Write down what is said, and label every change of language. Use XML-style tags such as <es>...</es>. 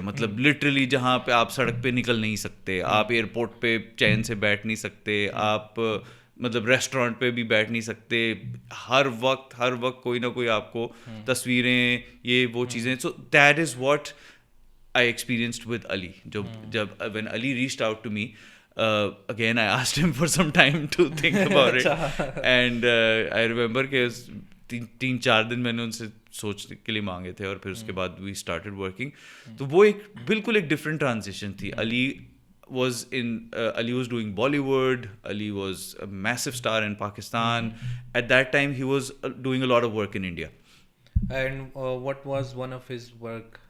<ur>مطلب لٹرلی جہاں پہ آپ سڑک پہ نکل نہیں سکتے, آپ ایئرپورٹ پہ چین سے بیٹھ نہیں سکتے, آپ مطلب ریسٹورینٹ پہ بھی بیٹھ نہیں سکتے, ہر وقت کوئی نہ کوئی آپ کو تصویریں یہ وہ چیزیں.</ur> <en>So that is what I experienced with Ali. When Ali reached out to me, again I asked him for some time to think about it. And I remember</en> <ur>کہ 3-4 دن میں نے ان سے سوچ کے لیے مانگے تھے, اور پھر اس کے بعد</ur> <en>we started working.</en> <ur>تو وہ بالکل ایک ڈفرینٹ ٹرانزیشن تھی.</ur> <en>Ali was doing Bollywood. Ali was a massive star in Pakistan. At that time he was doing a lot of work in India. And what was one of his work?</en>